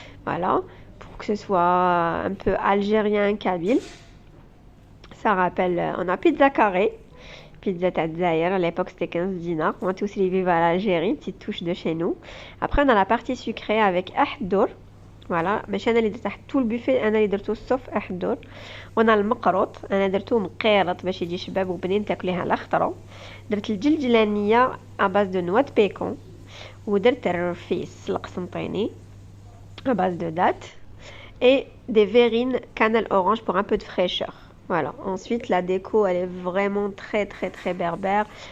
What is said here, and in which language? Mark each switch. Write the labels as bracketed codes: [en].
[fr] Voilà, pour que ce soit un peu algérien, kabyle. Ça rappelle, on a pizza carré. Pizza Tadzaïr, à l'époque c'était 15 dinars. On a tous les vivre à l'Algérie, petite touche de chez nous. Après on a la partie sucrée avec ahdour. Voilà, mais [ar] انا اللي درت [fr] tout le buffet [ar] انا اللي درته [fr] sauf ahdour. On a le [ar] مقروط, انا درته مقيرط باش يجي شباب وبنين تاكليها على خطره. درت الجلجلانيه [fr] à base de noix de pécan [ar] ودرت الرفيس القسنطيني [fr] à base de dattes et des verrines cannelle orange pour un peu de fraîcheur. Voilà, ensuite la déco elle est vraiment très berbère.